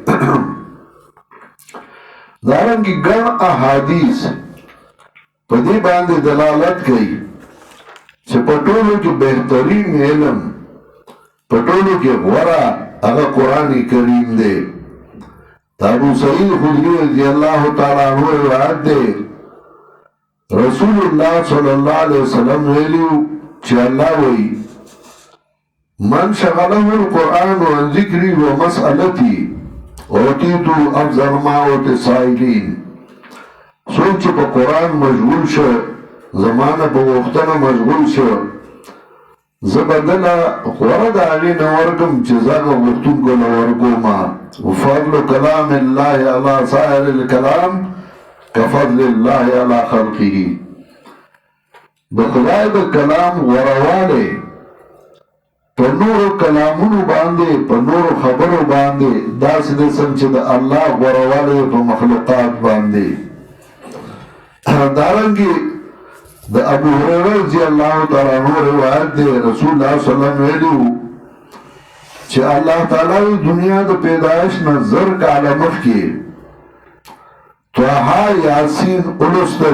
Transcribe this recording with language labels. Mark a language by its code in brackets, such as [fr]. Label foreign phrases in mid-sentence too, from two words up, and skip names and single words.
[ps] دارنګې ګڼ احادیث په دې باندې دلالت کوي چې په ټولو کې بهترین علم، په ټولو کې غوره هغه قرآن کریم دی. دا ابو سعید خدری [ar] رضی الله تعالی عنہ [ps] روایت دی، رسول الله [ar] صلی الله علیه وسلم [ps] ویلو چې الله وایي [ar] من شغله القرآن عن ذکری و مسئلتی اوتیتو افضل ما اوتی سائلین. [ps] څوک چې په قرآن مشغول شو، زمانه په وختنه مشغول شو، زه به دله غوره د هغې نه ورکم چې زه هغه غوښتونکو له ورکومه. [ar] وفضل کلام الله علی سائر الکلام کفضل الله علی خلقه. [ps] د خدای د کلام غوروالی په نورو کلامونو باندې، په نورو خبرو باندې داسې دی څنګه چې د الله غوروالی په مخلوقات باندې. دارنګې د ابو هريره [ar] رضی الله تعالی عنہ [ps] روایت دی، رسول الله [ar] صلی الله علیه وسلم [ps] ویلو چې الله تعالی دنیا د پیدایش نه 1000 کاله مخکې طه یاسین ولوستل.